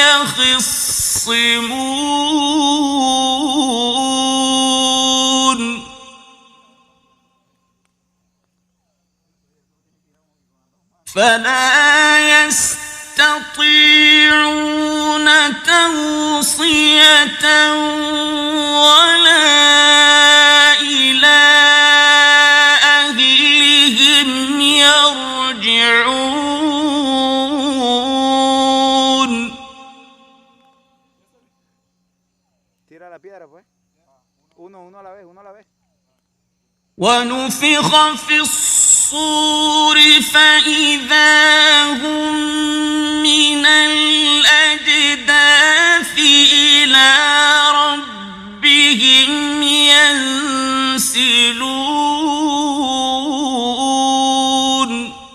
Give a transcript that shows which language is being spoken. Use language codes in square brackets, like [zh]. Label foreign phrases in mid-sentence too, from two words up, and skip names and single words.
[ar] يخصمون فلا يستطيعون توصية ولا إلى أهلهم يرجعون. [es] Tira la piedra, pues. Uno a la vez, uno a la vez. [ar] ونفخ في الصور فإذا هم من الأجداث إلى ربهم ينسلون.